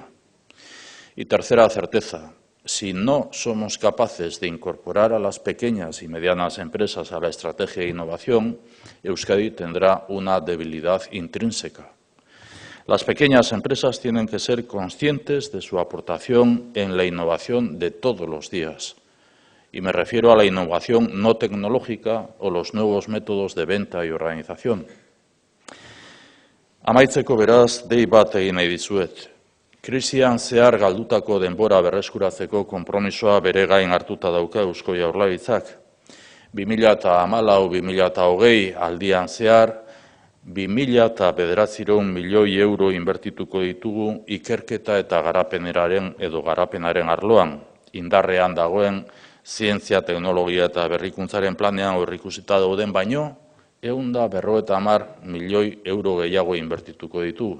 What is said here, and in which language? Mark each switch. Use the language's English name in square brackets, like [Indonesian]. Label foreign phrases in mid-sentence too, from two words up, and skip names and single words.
[Spanish] Y tercera certeza, si no somos capaces de incorporar a las pequeñas y medianas empresas a la estrategia de innovación, Euskadi tendrá una debilidad intrínseca. Las pequeñas empresas tienen que ser conscientes de su aportación en la innovación de todos los días. Y me refiero a la innovación no tecnológica o los nuevos métodos de venta y organización. [Basque] Amaitzeko beraz, dei bat egin nahi dizuet. Krisian zehar galdutako denbora berreskuratzeko konpromisoa bere gain hartuta dauka Eusko Jaurlaritzak. 2014-2020 aldian zehar, 2.900 milioi euro inbertituko ditugu ikerketa eta garapenaren arloan, indarrean dagoen zientzia, teknologia eta berrikuntzaren planean aurreikusita dauden baino, 150 milioi euro gehiago inbertituko ditugu.